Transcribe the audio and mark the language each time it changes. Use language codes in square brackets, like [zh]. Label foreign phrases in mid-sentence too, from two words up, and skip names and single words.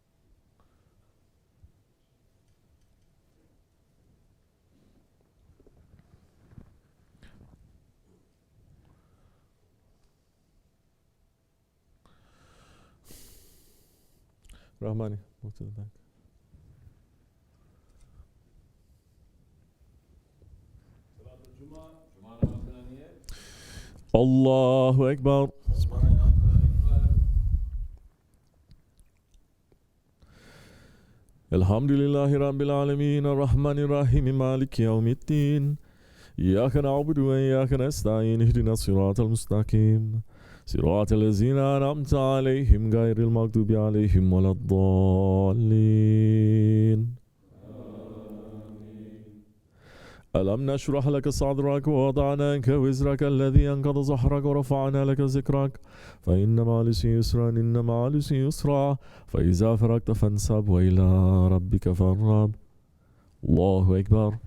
[en] Rahmani, move to the back. [tr] Cuma namazına niyet. [ar] الله أكبر. الحمد لله رب العالمين. الرحمن الرحيم مالك يوم الدين. إياك نعبد وإياك نستعين اهدنا الصراط المستقيم. صراط الذين أنعمت عليهم غير المغضوب عليهم ولا الضالين. ألم نشرح لك صدرك ووضعنا عنك وزرك الذي أنقض ظهرك ورفعنا لك ذكرك فإن مع العسر يسرا إن مع العسر يسرا فإذا فرغت فانصب وإلى ربك فارغب الله أكبر